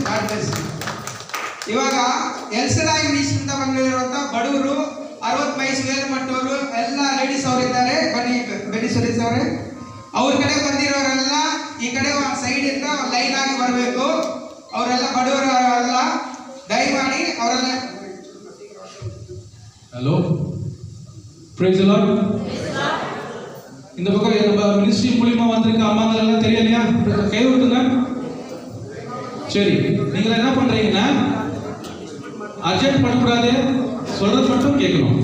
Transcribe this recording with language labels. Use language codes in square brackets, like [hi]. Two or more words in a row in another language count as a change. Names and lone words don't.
[kn] ಇವಾಗ ಎಲ್ಸಲಾಯಿ ಮೀಸಿಂದ ಬಂದಿರುವಂತ ಬಡವರು 60 ವಯಸ್ಸು ಮೇಲ್ಪಟ್ಟವರು ಎಲ್ಲ ಲೇಡೀಸ್ ಅವರಿದ್ದಾರೆ. ಬನ್ನಿ ಸುರೇಶ್ ಅವರೇ. ಅವ್ರ ಕಡೆ ಬಂದಿರೋರೆಲ್ಲ ಈ ಕಡೆ ಸೈಡ್ ಇಂದ ಲೈನ್ ಆಗಿ ಬರಬೇಕು. ಅವರೆಲ್ಲ ಬಡವರು ಅಲ್ಲ, ದಯಮಾಡಿ ಅವರೆಲ್ಲ. [ta] ஹலோ, [en] praise the Lord. [ta] இந்த பக்கம் நம்ம மினிஸ்ட்ரி மூலமா வந்திருக்க அம்மாங்க எல்லாம் தெரியலையா? கை விட்டுங்க. சரி, நீங்க என்ன பண்றீங்கன்னா அர்ஜென்ட் பண்ணக்கூடாது, சொல்றது மட்டும் கேட்கணும்.